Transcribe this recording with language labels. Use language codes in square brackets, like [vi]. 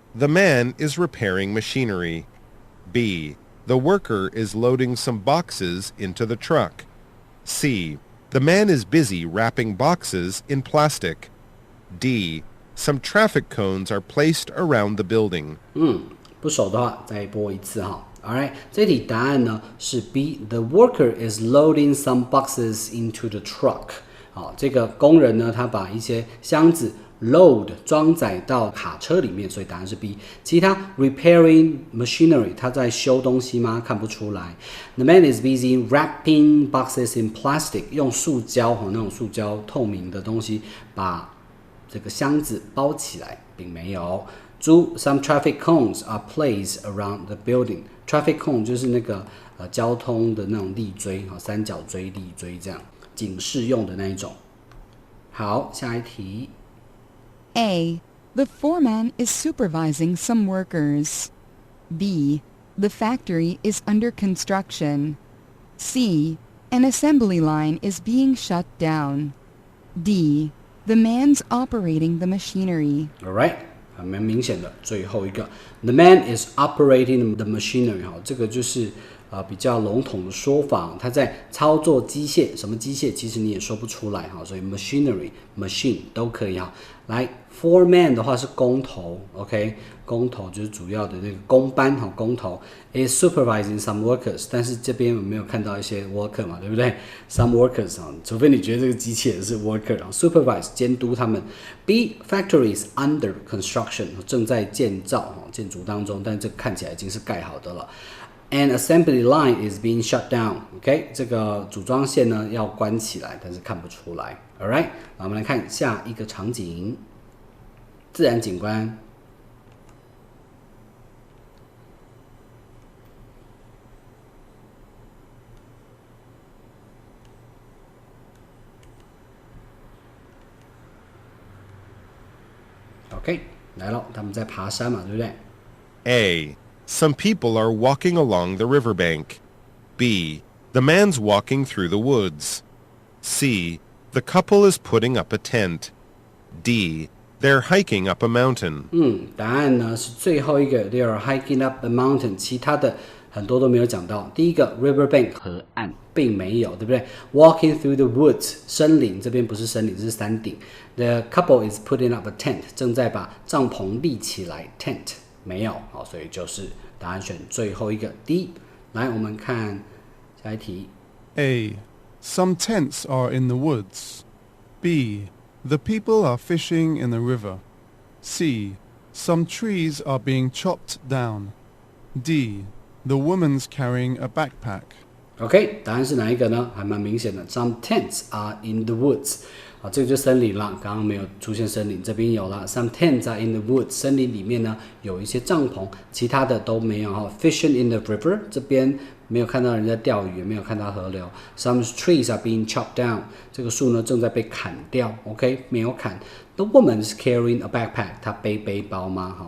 [en] The man is repairing machinery. B. The worker is loading some boxes into the truck. C. The man is busy wrapping boxes in plastic. D. Some traffic cones are placed around the building. [zh] 不熟的话再播一次哈。 [en] Alright， [zh] 这题答案呢是 B. [en] The worker is loading some boxes into the truck. [zh] 好，这个工人呢，他把一些箱子 load 装载到卡车里面，所以答案是 B。其他 [en] repairing machinery， [zh] 他在修东西吗？看不出来。 [en] The man is busy wrapping boxes in plastic， [zh] 用塑胶那种塑胶透明的东西把这个箱子包起来，并没有。猪 [en] Some traffic cones are placed around the building. [zh] Traffic cone 就是那个交通的那种立锥，三角锥、立锥这样警示用的那一种。好，下一题。 [en] A. The foreman is supervising some workers. B. The factory is under construction. C. An assembly line is being shut down. D. The man's operating the machinery. [zh] Alright， 还蛮明显的。最后一个 [en] ，The man is operating the machinery。 [zh] 这个就是比较笼统的说法，他在操作机械，什么机械其实你也说不出来所以 machinery、machine 都可以来 foreman 的话是工头 ，OK， 工头就是主要的那个工班工头 [en] is supervising some workers， [zh] 但是这边我没有看到一些 worker 嘛，对不对 ？some workers 除非你觉得这个机器人是 worker supervise 监督他们。 [en] B factory is under construction [zh] 正在建造建筑当中，但这看起来已经是盖好的了。 [en] An assembly line is being shut down. [zh] OK， 这个组装线呢要关起来，但是看不出来。 [en] Alright， [zh] 那我们来看下一个场景，自然景观。 OK， 来了，他们在爬山嘛，对不对 [en] A.Some people are walking along the riverbank. B. The man's walking through the woods. C. The couple is putting up a tent. D. They're hiking up a mountain. [zh] 答案呢是最后一个 [en] They are hiking up a mountain， [zh] 其他的很多都没有讲到。第一个 riverbank 河岸并没有，对不对 ？ [en] Walking through the woods [zh] 森林，这边不是森林，这是山顶。 [en] The couple is putting up a tent， [zh] 正在把帐篷立起来 [en] tent。 [zh] 没有，所以就是答案选最后一个 D。来，我们看下一题。 [en] A. Some tents are in the woods. B. The people are fishing in the river. C. Some trees are being chopped down. D. The woman's carrying a backpack. [zh] OK， 答案是哪一个呢？还蛮明显的。 [en] Some tents are in the woods。 [zh] 这个就森林了，刚刚没有出现森林，这边有了。 [en] Some tents are in the woods， [zh] 森林里面呢有一些帐篷，其他的都没有 [en] Fishing in the river， [zh] 这边没有看到人在钓鱼，也没有看到河流。 [en] Some trees are being chopped down， [zh] 这个树呢正在被砍掉。 OK， 没有砍。 [en] The woman is carrying a backpack， [zh] 她背背包吗？